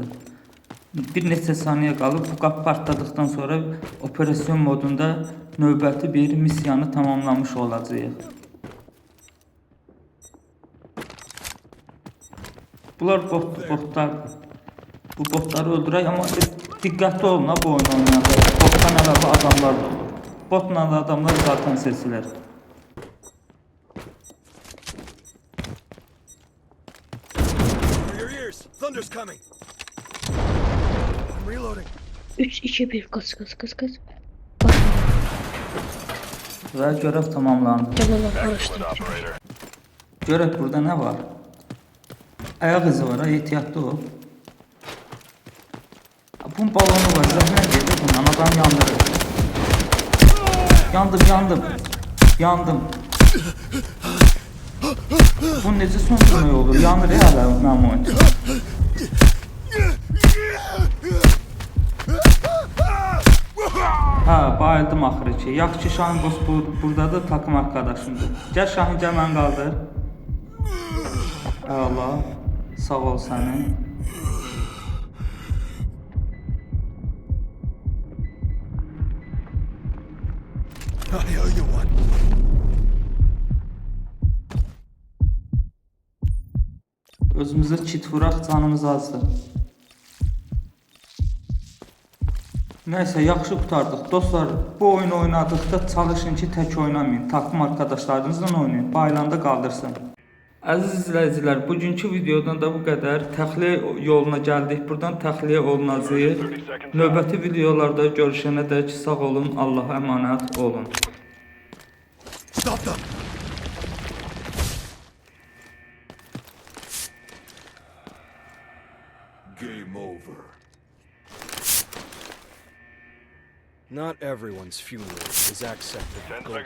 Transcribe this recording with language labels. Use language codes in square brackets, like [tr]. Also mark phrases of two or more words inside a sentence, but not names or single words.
[az] Bir neçə saniyə qalıb bu qapı partladıktan sonra operasyon modunda növbəti bir missiyanı tamamlamış olacağıq. Bunlar botlar. Bu botları öldürək, amma Diqqətli olun ha bu oyunu oynayanda. Botdan əlavə adamlar da olur. Botla da adamlar zaten seçilər. [en] For your ears. Thunder's coming. I'm reloading. [az] 3 2 1 kaç. Və görev tamamlandı. Canavar [en] Excellent, [az] araştırdı. [en] operator. [az] Görək burada nə var? Ayaq izi var, ha, ehtiyatlı ol. Bunun balonu var, zəhmət gedir bundan, adam yandırır. Yandım. Bu necə söndürmək olur? Yanır ya hələ mənim oyun. Ha, bayıldım axırı ki. Yaxşı ki Şahin Boz buradadır, [tr] takım arkadaşımdır. [az] Gəl Şahin, gəl mən qaldır. Əla, sağ ol səni. [en] I owe you one. [az] Özümüzə kit vuraq, canımız azdır. Nəysə, yaxşı qurtardıq. Dostlar, bu oyunu oynadıqda çalışın ki, tək oynamayın. [tr] Takım arkadaşlarınızla [az] oynayın. Bayılanda qaldırsın. Əziz izləyicilər, bugünkü videodan da bu qədər. Təxliyə yoluna gəldik. Buradan təxliyə olunacağıq. Növbəti videolarda görüşənədək sağ olun, Allaha əmanət olun. [en] Stop them. Game over. Not everyone's funeral is accepted. 10 with golden seconds left. Be